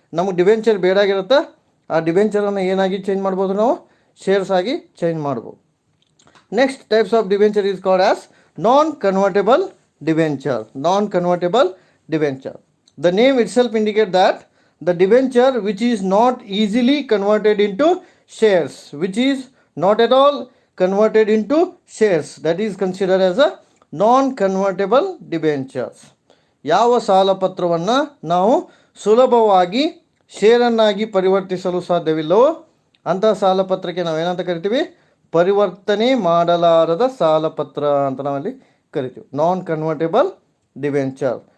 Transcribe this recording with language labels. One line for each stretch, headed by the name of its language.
Kannada: ನಮಗೆ ಡಿಬೆಂಚರ್ ಬೇಡಾಗಿರುತ್ತೆ, ಆ ಡಿಬೆಂಚರನ್ನು ಏನಾಗಿ ಚೇಂಜ್ ಮಾಡ್ಬೋದು? ನಾವು ಶೇರ್ಸ್ ಆಗಿ ಚೇಂಜ್ ಮಾಡ್ಬೋದು.
English: Next types of debenture is called as non convertible debenture. Non convertible debenture, the name itself indicate that the debenture which is not easily converted into shares, which is not at all converted into shares, that is considered as a non-convertible debentures.
Kannada: ಯಾವ ಸಾಲಪತ್ರವನ್ನು ನಾವು ಸುಲಭವಾಗಿ ಷೇರನ್ನಾಗಿ ಪರಿವರ್ತಿಸಲು ಸಾಧ್ಯವಿಲ್ಲವೋ ಅಂತಹ ಸಾಲಪತ್ರಕ್ಕೆ ನಾವೇನಂತ ಕರಿತೀವಿ? ಪರಿವರ್ತನೆ ಮಾಡಲಾರದ ಸಾಲಪತ್ರ ಅಂತ ನಾವಲ್ಲಿ ಕರಿತೀವಿ, ನಾನ್ ಕನ್ವರ್ಟೇಬಲ್ ಡಿಬೆಂಚರ್.